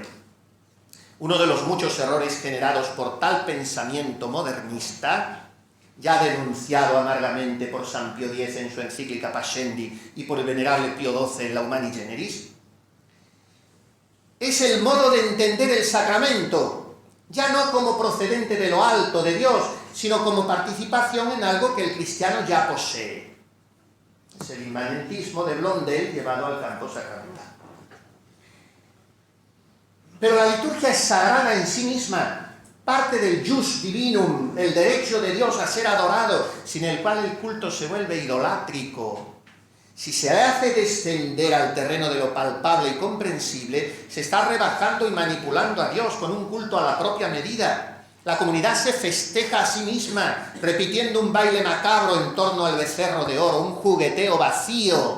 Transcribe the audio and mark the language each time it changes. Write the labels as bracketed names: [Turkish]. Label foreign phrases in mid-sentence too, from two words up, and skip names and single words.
[Spanish] Uno de los muchos errores generados por tal pensamiento modernista, ya denunciado amargamente por San Pío X en su encíclica Pascendi y por el venerable Pío XII en la Humani Generis, es el modo de entender el sacramento, ya no como procedente de lo alto de Dios, sino como participación en algo que el cristiano ya posee. Es el inmanentismo de Blondel llevado al campo sacramental. Pero la liturgia es sagrada en sí misma, parte del [Latin] jus divinum, [Spanish] el derecho de Dios a ser adorado, sin el cual el culto se vuelve idolátrico. Si se le hace descender al terreno de lo palpable y comprensible, se está rebajando y manipulando a Dios con un culto a la propia medida. La comunidad se festeja a sí misma, repitiendo un baile macabro en torno al becerro de oro, un jugueteo vacío.